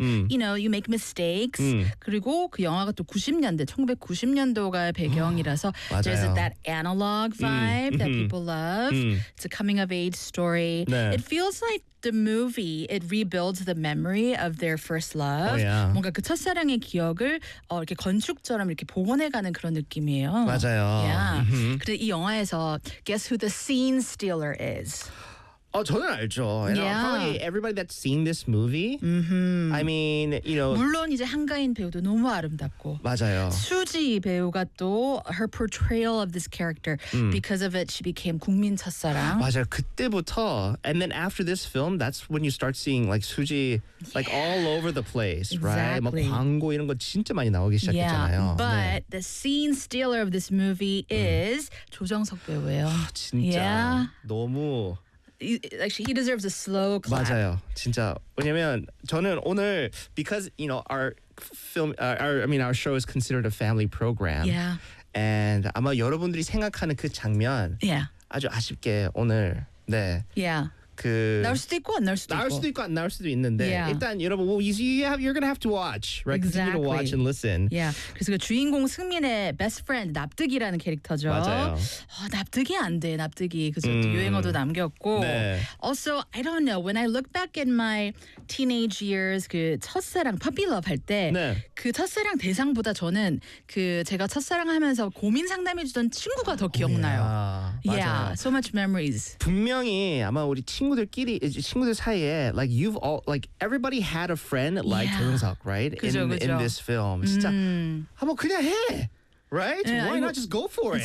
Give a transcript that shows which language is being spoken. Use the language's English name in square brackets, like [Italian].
[English] You know, you make mistakes. 그리고 그 영화가 또 90년대, 1990년도가 배경이라서 there's that analog vibe that people love. It's a coming of age story. [Korean] 네. [English] It feels like the movie, it rebuilds the memory of their first love. Oh, yeah. [Korean] 뭔가 그 첫사랑의 기억을 이렇게 건축처럼 이렇게 복원해가는 그런 느낌이에요. 맞아요. [English] Yeah. Mm-hmm. 근데 이 영화에서 guess who the scene stealer is? [Korean] 어, 저는 알죠. [English] And yeah. Probably everybody that's seen this movie. Mm-hmm. I mean, you know. [Korean] 물론 이제 한가인 배우도 너무 아름답고. 맞아요. [English] 수지 배우가 또 her portrayal of this character. Because of it, she became 국민 첫사랑. [Korean] 맞아요. 그때부터. [English] And then after this film, that's when you start seeing like 수지 like all over the place. Exactly. [Korean] Right? 막 광고 이런 거 진짜 많이 나오기 시작했잖아요. [English] Yeah. But 네. the scene stealer of this movie is 조정석 배우예요. [Korean] 아, 진짜. [English] Yeah. [Korean] 너무. [English] Actually, he deserves a slow clap. [Korean] 맞아요, 진짜. [English] 왜냐면 저는 오늘 because you know our film, our show is considered a family program. Yeah. [Korean] And 아마 여러분들이 생각하는 그 장면. [English] Yeah. [Korean] 아주 아쉽게 오늘 네. [English] Yeah. [Korean] 그 나올 수도 있고 안 나올 수도 있는데 [English] yeah. 일단 여러분 you're gonna have to watch right exactly. You need to watch and listen [Korean] yeah 그래서 그 주인공 승민의 best friend 납득이라는 캐릭터죠 맞아요 납득이 안 돼 납득이 그래서 유행어도 남겼고 네. [English] also I don't know when I look back in my teenage years 그 첫사랑 puppy love 할 때 [Korean] 네. 그 첫사랑 대상보다 저는 그 제가 첫사랑하면서 고민 상담해주던 친구가 더 기억나요 [English] yeah. yeah so much memories 분명히 아마 우리 친구들 사이에 like you've all like everybody had a friend like 조정석 right [Korean] 그죠, [English] in this film 진짜 한번 그냥 해 right yeah, why not just go for it